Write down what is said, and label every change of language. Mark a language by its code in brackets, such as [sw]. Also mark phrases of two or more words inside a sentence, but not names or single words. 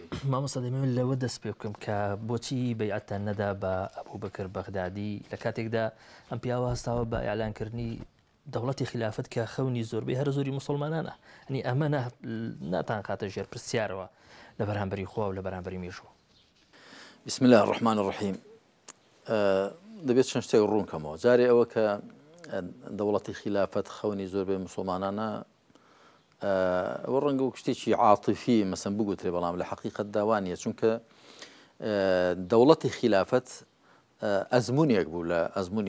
[ckb] مامۆستا دەمەوێت لەوە دەست پێ بکەم کە بۆچی بەیعەتتان نەدا بە ئەبوبەکر بەغدادی لە کاتێکدا ئەم پیاوە هەستاوە بە ئیعلانکردنی دەوڵەتی خلافەت کە خەونی زۆربەی هەر زۆری موسڵمانانە ئەنی ئەمە ناتان کاتە ژێر پرسیارەوە لە بەرامبەری خوا و لە بەرامبەری مێژوو. [ar] بسم الله الرحمن الرحیم. [ckb] دەبێت چەند شتێک ڕوونکەمەوە. جارێ ئەوە کە دەوڵەتی خلافەت خەونی زۆربەی موسڵمانانە ئەوە ڕەنگە و شتێکی عاتیفی مەسەن بگوترێ بەڵام لە حەقیقەت داوانیە چونکە دەوڵەتی خلافەت ئەزمونێک بوو لە ئەزمونی